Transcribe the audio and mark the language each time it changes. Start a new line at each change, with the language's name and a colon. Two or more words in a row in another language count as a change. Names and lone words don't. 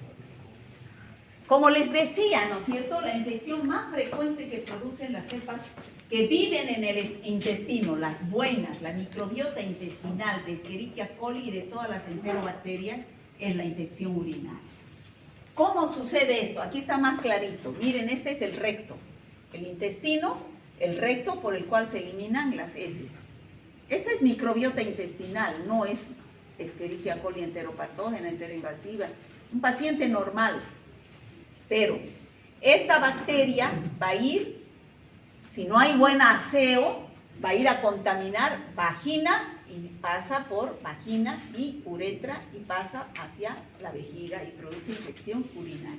Spanish: Como les decía, ¿no es cierto? La infección más frecuente que producen las cepas que viven en el intestino, las buenas, la microbiota intestinal de Escherichia coli y de todas las enterobacterias, es la infección urinaria. ¿Cómo sucede esto? Aquí está más clarito. Miren, este es el recto. El intestino, el recto por el cual se eliminan las heces. Esta es microbiota intestinal, no es Escherichia coli enteropatógena, enteroinvasiva. Un paciente normal. Pero esta bacteria va a ir, si no hay buen aseo, va a ir a contaminar vagina y pasa por vagina y uretra y pasa hacia la vejiga y produce infección urinaria.